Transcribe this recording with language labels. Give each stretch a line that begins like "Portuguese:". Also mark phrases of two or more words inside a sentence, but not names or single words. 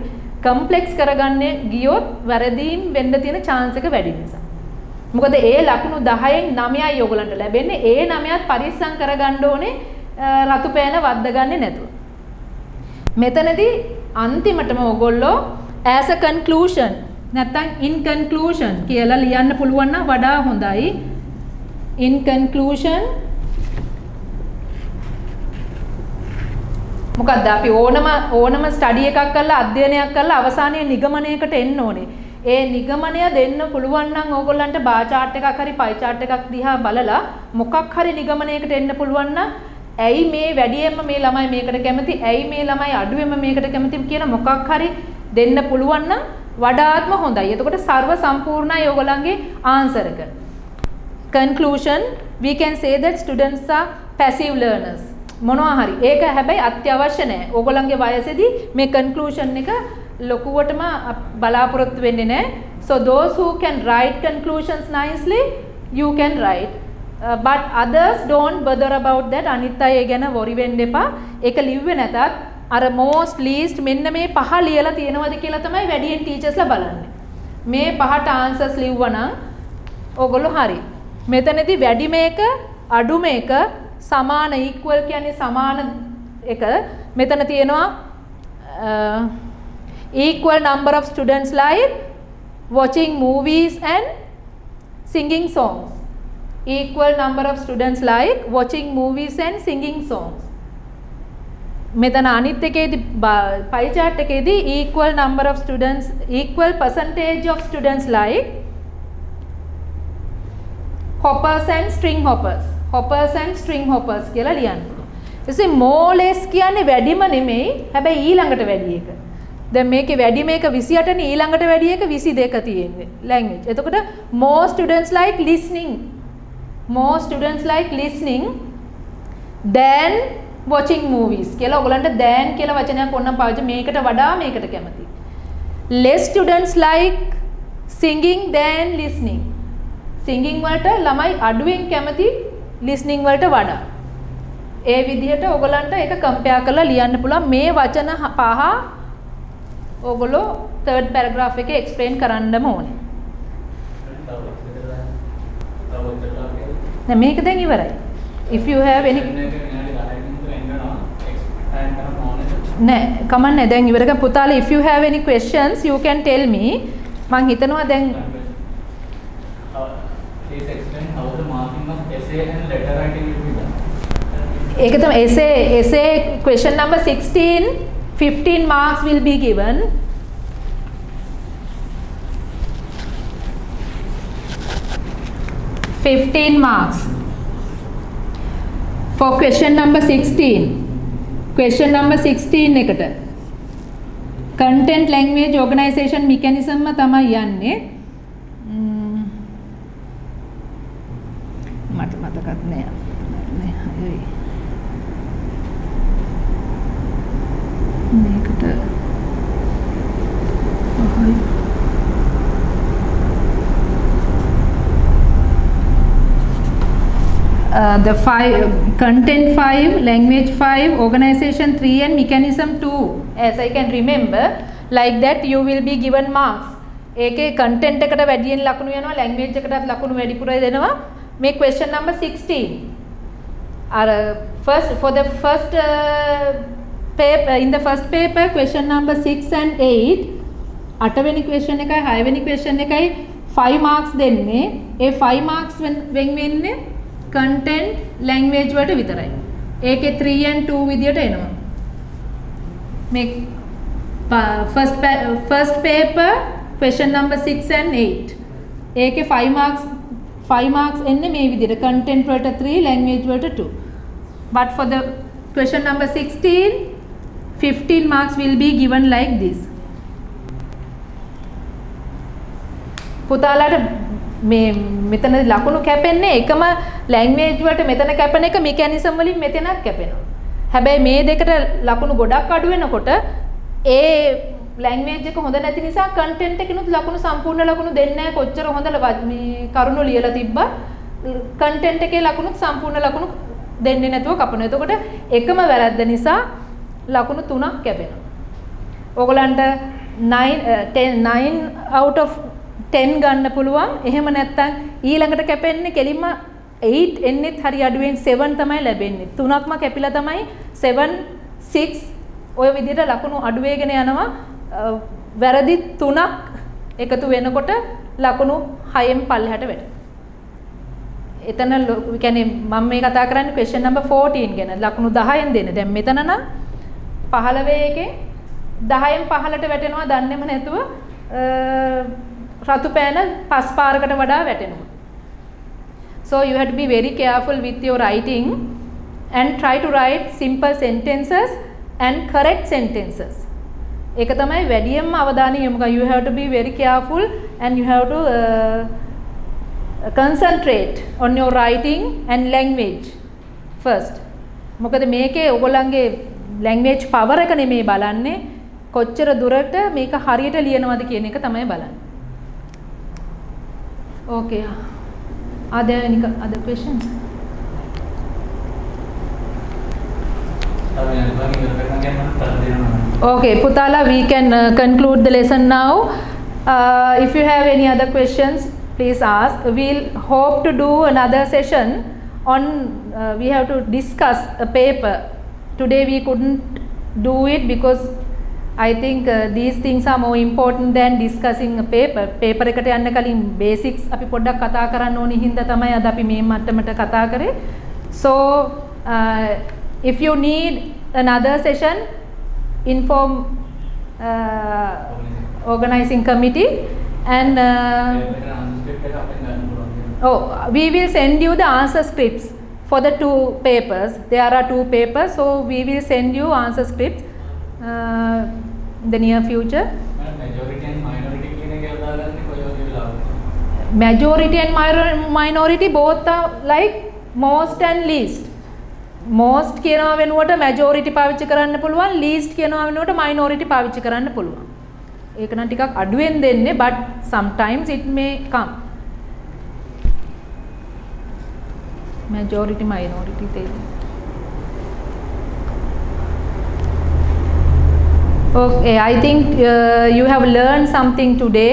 Sinhala: කම්ප්ලෙක්ස් කරගන්න ගියොත් වැරදීම් වෙන්න තියෙන chance එක වැඩි නිසා. මොකද ඒ ලකුණු 10න් 9යි ඔයගලන්ට ලැබෙන්නේ. ඒ 9ත් පරිස්සම් කරගන්න ඕනේ රතු පෑන වද්ද ගන්නේ නැතුව. මෙතනදී අන්තිමටම ඔයගොල්ලෝ
English: as a conclusion
Sinhala: නැත්නම්
English: in conclusion
Sinhala: කියලා ලියන්න පුළුවන් නම් වඩා හොඳයි.
English: in conclusion
Sinhala: මොකද්ද අපි ඕනම ස්ටඩි එකක් කරලා අධ්‍යයනයක් කරලා අවසානයේ නිගමනයකට එන්න ඕනේ. ඒ නිගමනය දෙන්න පුළුවන් නම් ඕගොල්ලන්ට
English: bar chart
Sinhala: එකක් හරි
English: pie chart
Sinhala: එකක් දිහා බලලා මොකක් හරි නිගමනයකට එන්න පුළුවන් නම් ඇයි මේ වැඩියෙන්ම මේ ළමයි මේකට කැමති, ඇයි මේ ළමයි අඩුවෙන්ම මේකට කැමති කියන මොකක් හරි දෙන්න පුළුවන් නම් වඩාත්ම හොඳයි. එතකොට සර්ව සම්පූර්ණයි ඕගොල්ලන්ගේ ආන්සර් එක.
English: Conclusion, we can say that students are passive learners.
Sinhala: මොනවා හරි. ඒක හැබැයි අත්‍යවශ්‍ය නැහැ. ඕගොල්ලන්ගේ වයසේදී මේ conclusion එක ලොකුවටම බලාපොරොත්තු වෙන්නේ නැහැ.
English: So those who can write conclusions nicely, you can write. But others don't bother about that.
Sinhala: අනිත් අය ගැන worry වෙන්න එපා. ඒක ලිව්වේ නැතත් අර
English: most least
Sinhala: මෙන්න මේ පහ ලියලා තියෙනවද කියලා තමයි වැඩියෙන් ටීචර්ස්ලා බලන්නේ. මේ පහට answers ලිව්වනම් ඕගොල්ලෝ හරි. මෙතනදී වැඩි මේක අඩු මේක සමාන equal කියන්නේ සමාන එක. මෙතන තියෙනවා
English: equal number of students like watching movies and singing songs. Equal number of students like watching movies and singing songs.
Sinhala: මෙතන අනිත් එකේදී
English: pie chart එකේදී equal number of students, equal percentage of students like hoppers and string hoppers. Hoppers and string hoppers
Sinhala: කියලා ලියන්න. එසේ
English: more less
Sinhala: කියන්නේ වැඩිම නෙමෙයි. හැබැයි ඊළඟට වැඩි එක. දැන් මේකේ වැඩි මේක 28 නේ, ඊළඟට වැඩි එක 22 තියෙන්නේ language. එතකොට
English: more students like listening. More students like listening than watching movies
Sinhala: කියලා ඔයගලන්ට than කියලා වචනයක් ඕනනම් පාවිච්චි මේකට වඩා මේකට කැමති.
English: Less students like singing than listening.
Sinhala: Singing වලට ළමයි අඩුවෙන් කැමති listening වලට වඩා. ඒ විදිහට ඔයගලන්ට ඒක compare කරලා ලියන්න පුළුවන්. මේ වචන පහ ඔයගොල්ලෝ
English: third paragraph
Sinhala: එකේ explain කරන්නම ඕනේ. නෑ මේක දැන් ඉවරයි.
English: If you have any
Sinhala: නෑ කමන්නේ දැන් ඉවර කරමු පුතාලා.
English: If you have any questions you can tell me.
Sinhala: මං හිතනවා දැන්
English: please explain how the marking of essay and letter writing will be done.
Sinhala: ඒක තමයි
English: essay question number 16 15 marks will be given. marks for question number 16. Question number 16 එකට content language organization mechanism
Sinhala: තමයි යන්නේ. මට මතකත් නෑ.
English: මේකට the 5 content 5 language 5 organization 3 and mechanism 2 as I can remember like that you will be given marks.
Sinhala: ඒකේ content එකට වැඩියෙන් ලකුණු යනවා, language එකටත් ලකුණු වැඩිපුර දෙනවා.
English: මේ question number 16 are first for the first paper in the first paper question number 6 and 8 අටවෙනි question
Sinhala: එකයි 6 වෙනි
English: question එකයි 5 marks දෙන්නේ.
Sinhala: ඒ 5 marks වෙන් වෙන්නේ
English: content language
Sinhala: වලට විතරයි. ඒකේ 3 and 2 විදියට එනවා. මේ
English: first paper question number 6 and 8
Sinhala: ඒකේ 5 marks එන්නේ මේ විදියට content වලට 3 language වලට 2.
English: But for the question number 16 15 marks will be given like this.
Sinhala: පුතාලාට මේ මෙතන ලකුණු කැපෙන්නේ එකම language වලට මෙතන කැපෙන එක mechanism වලින් මෙතනක් කැපෙනවා. හැබැයි මේ දෙකට ලකුණු ගොඩක් අඩු වෙනකොට ඒ language එක හොඳ නැති නිසා content එකනොත් ලකුණු සම්පූර්ණ ලකුණු දෙන්නේ නැහැ. කොච්චර හොඳ මේ කරුණු ලියලා තිබ්බා content එකේ ලකුණුත් සම්පූර්ණ ලකුණු දෙන්නේ නැතුව කපනවා. එතකොට එකම වැරද්ද නිසා ලකුණු 3ක් කැපෙනවා. ඕගලන්ට
English: 9 out of 10
Sinhala: ගන්න පුළුවන්. එහෙම නැත්නම් ඊළඟට කැපෙන්නේ කෙලින්ම 8 එන්නෙත් හරි අඩුවෙන් 7 තමයි ලැබෙන්නේ. 3ක්ම කැපිලා තමයි 7 6 ඔය විදිහට ලකුණු අඩු වෙගෙන යනවා. වැරදි 3ක් එකතු වෙනකොට ලකුණු 6න් පල්ලෙහාට වැටෙනවා. එතන කියන්නේ මම මේ කතා කරන්නේ
English: question number 14
Sinhala: ගැන. ලකුණු 10න් දෙන. දැන් මෙතන නම් 15 එකේ 10න් 15ට වැටෙනවා දන්නේම නැතුව රතු පෑන 5 පාරකට වඩා වැටෙනවා.
English: So you have to be very careful with your writing and try to write simple sentences and correct sentences.
Sinhala: ඒක තමයි වැඩියෙන්ම අවධානය යොමු කරන්න.
English: You have to be very careful and you have to concentrate on your writing and language first.
Sinhala: මොකද මේකේ ඔයගොල්ලන්ගේ
English: language power
Sinhala: එක නෙමෙයි බලන්නේ, කොච්චර දුරට මේක හරියට ලියනවද කියන එක තමයි බලන්නේ.
English: Okay. Are there any other questions? Okay, Putala, we can conclude the lesson now. If you have any other questions, please ask. We'll hope to do another session on, we have to discuss a paper. Today we couldn't do it because I think these things are more important than discussing a paper.
Sinhala: paper එකට යන්න කලින් basics අපි පොඩ්ඩක් කතා කරන්න ඕනි හින්දා තමයි අද අපි මේ මට්ටමට කතා කරේ.
English: So if you need another session, inform organizing committee and we will send you the answer scripts for the 2 papers. There are 2 papers, so we will send you answer scripts in the near future. Majority and minority
Sinhala: කියන එක දාගන්නේ කොයි වගේ වෙලාවද?
English: Majority and minority both are like most and least.
Sinhala: most කියනවා වෙනුවට majority පාවිච්චි කරන්න පුළුවන්, least කියනවා වෙනුවට minority පාවිච්චි කරන්න පුළුවන්. ඒක නම් ටිකක් අඩුවෙන් දෙන්නේ,
English: but sometimes it may come. Majority minority දෙන්නේ. Okay, I think you have learned something today.